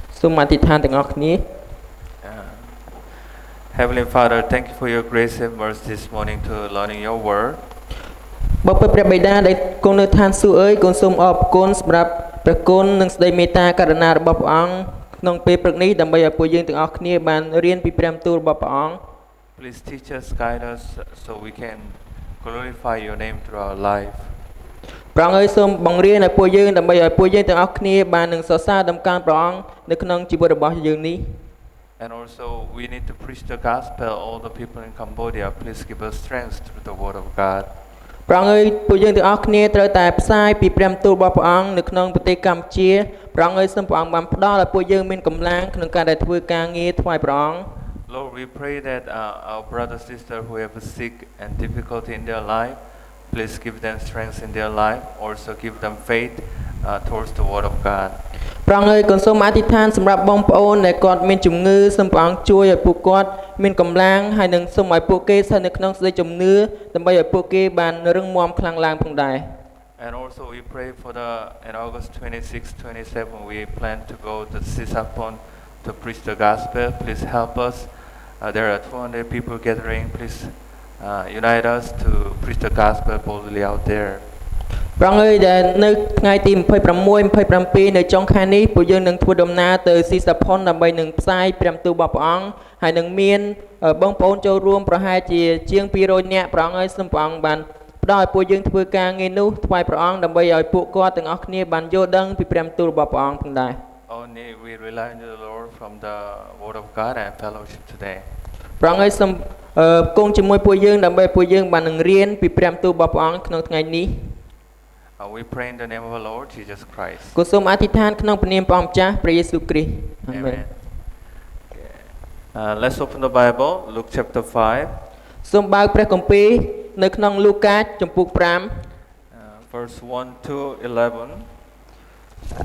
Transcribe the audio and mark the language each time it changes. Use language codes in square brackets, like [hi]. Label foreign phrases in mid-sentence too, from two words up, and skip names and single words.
[km] សូមអធិដ្ឋានទាំងអស់គ្នា [en] Heavenly Father, thank you for your grace and mercy this morning to learning your word. [km] បបិទ្ធព្រះបិតាដែលគង់នៅឋានសួគ៌អើយកូនសូមអរគុណសម្រាប់ព្រះគុណនិងសេចក្តីមេត្តាករុណារបស់ព្រះអង្គក្នុងពេលព្រឹកនេះដើម្បីឲ្យពួកយើងទាំងអស់គ្នាបានរៀនពីព្រះបន្ទូលរបស់ព្រះអង្គ [en] Please teach us, guide us, so we can glorify your name through our life. [km] ព្រះអង្គអើយសូមបង្រៀនឲ្យពួកយើងដើម្បីឲ្យពួកយើងទាំងអស់គ្នាបាននឹងសរសើរដំណើរព្រះអង្គនៅក្នុងជីវិតរបស់យើងនេះ [en] And also, we need to preach the gospel. All the people in Cambodia, please give us strength through the word of God. [km] ព្រះអង្គអើយពួកយើងទាំងអស់គ្នាត្រូវតែផ្សាយពីព្រះបន្ទូលរបស់ព្រះអង្គនៅក្នុងប្រទេសកម្ពុជាព្រះអង្គអើយសូមព្រះអង្គបានផ្ដល់ឲ្យពួកយើងមានកម្លាំងក្នុងការដែលធ្វើការងារថ្វាយព្រះអង្គ [en] Lord, we pray that our brother, sister who have sick and difficulty in their life, please give them strength in their life. Also give them faith towards the word of God. [km] ព្រះអង្គអើយកូនសូមអធិដ្ឋានសម្រាប់បងប្អូនដែលគាត់មានជំងឺសូមព្រះអង្គជួយឲ្យពួកគាត់មានកម្លាំងហើយនឹងសូមឲ្យពួកគេស្ថិតនៅក្នុងសេចក្តីជំនឿដើម្បីឲ្យពួកគេបានរឹងមាំខ្លាំងឡើងផងដែរ [en] And also we pray for in August 26, 27, we plan to go to Sisapon to preach the gospel. Please help us. There are 200 people gathering. Please unite us to preach the gospel boldly out there. [km] ព្រះអង្គអើយដែលនៅថ្ងៃទី26 27នៅចុងខែនេះពួកយើងនឹងធ្វើដំណើរទៅស៊ីសាផុនដើម្បីនឹងផ្សាយព្រះបន្ទូលរបស់ព្រះអង្គហើយនឹងមានបងប្អូនចូលរួមប្រហែលជាង200នាក់ព្រះអង្គអើយសូមព្រះអង្គបានផ្ដល់ឲ្យពួកយើងធ្វើការងារនោះថ្វាយព្រះអង្គដើម្បីឲ្យពួកគាត់ទាំងអស់គ្នាបានយល់ដឹងពីព្រះបន្ទូលរបស់ព្រះអង្គផងដែរ [en] Only we rely on the Lord from the word of God and fellowship today. [km] ព្រះអង្គអើយសូមគង់ជាមួយពួកយើងដើម្បីពួកយើងបាននឹងរៀនពីព្រះបន្ទូលរបស់ព្រះអង្គក្នុងថ្ងៃនេះ [en] We pray in the name of our Lord Jesus Christ. [km] គូសូមអធិដ្ឋានក្នុងព្រះនាមព្រះម្ចាស់ព្រះយេស៊ូវគ្រីស្ទអាមែន [en] Let's open the Bible, Luke chapter 5. [km] សូមបើកព្រះគម្ពីរនៅក្នុងលូកាចំពុក5 [en] verse 1 to 11.